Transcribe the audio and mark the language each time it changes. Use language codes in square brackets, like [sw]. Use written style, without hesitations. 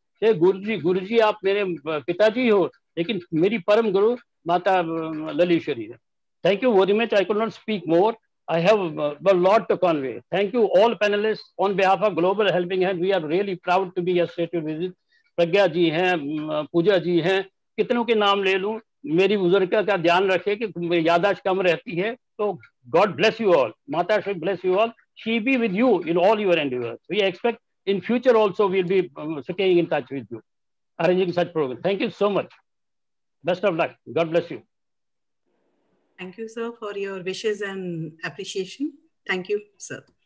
[en] Say Guruji, [hi] आप मेरे पिताजी हो, लेकिन मेरी परम गुरु माता ललीश्वरी है. [en] Thank you very much. I could not speak more. I have a lot to convey. Thank you all panelists. On behalf of Global Helping Hand, we are really proud to be associated with it. [hi] प्रज्ञा जी हैं, पूजा जी हैं, कितनों के नाम ले लूं, मेरी बुजुर्ग का ध्यान रखें कि यादाश्त कम रहती है. [en] तो God bless you all. Mata Shri bless you all. She be with you in all your endeavors. We expect in future also we'll be staying in touch with you, arranging such programs. Thank you so much. Best of luck. God bless you. Thank you, sir, for your wishes and appreciation. Thank you, sir.